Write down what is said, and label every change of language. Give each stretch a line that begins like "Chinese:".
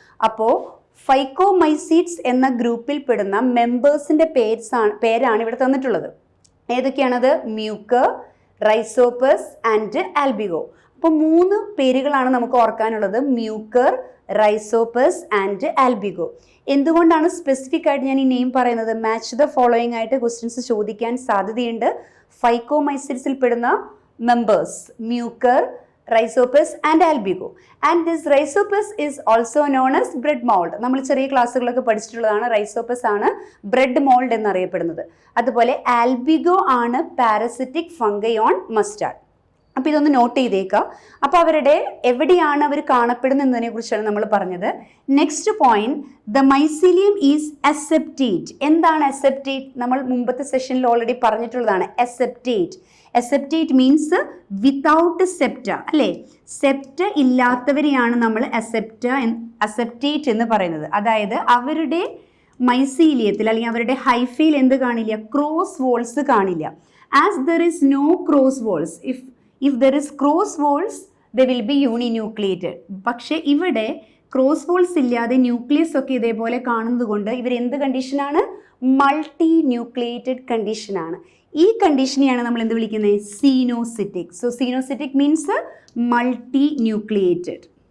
Malayalam: അപ്പോൾ ഫൈക്കോമൈസീഡ്സ് എന്ന ഗ്രൂപ്പിൽ പെടുന്ന മെമ്പേഴ്സിൻ്റെ പേരാണ് ഇവിടെ തന്നിട്ടുള്ളത്. ഏതൊക്കെയാണത്? Mucor, Rhizopus and ആൽബിഗോ. അപ്പോൾ 3 പേരുകളാണ് നമുക്ക് ഓർക്കാനുള്ളത്: മ്യൂക്കർ, റൈസോപ്പസ് ആൻഡ് ആൽബിഗോ. എന്തുകൊണ്ടാണ് സ്പെസിഫിക് ആയിട്ട് ഞാൻ ഈ നെയിം പറയുന്നത്? മാച്ച് ദ ഫോളോയിങ് ആയിട്ട് ക്വസ്റ്റ്യൻസ് ചോദിക്കാൻ സാധ്യതയുണ്ട്. ഫൈക്കോമൈസീഡ്സിൽ പെടുന്ന members: Mucor, Rhizopus and Albigo.
English: And this Rhizopus is also known as bread mold.
Malayalam: നമ്മൾ ചെറിയ ക്ലാസ്സുകളൊക്കെ പഠിച്ചിട്ടുള്ളതാണ്. റൈസോപ്പസ് ആണ് ബ്രെഡ് മോൾഡ് എന്നറിയപ്പെടുന്നത്. അതുപോലെ ആൽബിഗോ ആണ്
English: Parasitic fungi on mustard.
Malayalam: അപ്പോൾ ഇതൊന്ന് നോട്ട് ചെയ്തേക്കാം. അപ്പോൾ അവരുടെ എവിടെയാണ് അവർ കാണപ്പെടുന്നത് എന്നതിനെ കുറിച്ചാണ് നമ്മൾ പറഞ്ഞത്.
English: Next point, the mycelium is aseptate.
Malayalam: എന്താണ് അസെപ്റ്റേറ്റ്? നമ്മൾ മുമ്പത്തെ സെഷനിൽ ഓൾറെഡി പറഞ്ഞിട്ടുള്ളതാണ്.
English: aseptate means without septa,
Malayalam: അല്ലേ? സെപ്റ്റ ഇല്ലാത്തവരെയാണ് നമ്മൾ അസെപ്റ്റേറ്റ് എന്ന് പറയുന്നത്. അതായത് അവരുടെ മൈസീലിയത്തിൽ അല്ലെങ്കിൽ അവരുടെ ഹൈഫയിൽ എന്ത് കാണില്ല? ക്രോസ് വോൾസ് കാണില്ല.
English: As there is no cross walls, if there is cross walls they will be uninucleated.
Malayalam: പക്ഷേ ഇവിടെ ക്രോസ് വോൾസ് ഇല്ലാതെ ന്യൂക്ലിയസ് ഒക്കെ ഇതേപോലെ കാണുന്നത് കൊണ്ട് ഇവർ എന്ത് കണ്ടീഷനാണ്? മൾട്ടി ന്യൂക്ലിയേറ്റഡ് കണ്ടീഷനാണ്. ഈ കണ്ടീഷനെയാണ് നമ്മൾ എന്ത് വിളിക്കുന്നത്? സീനോസിറ്റിക്.
English: So coenocytic means multi nucleated.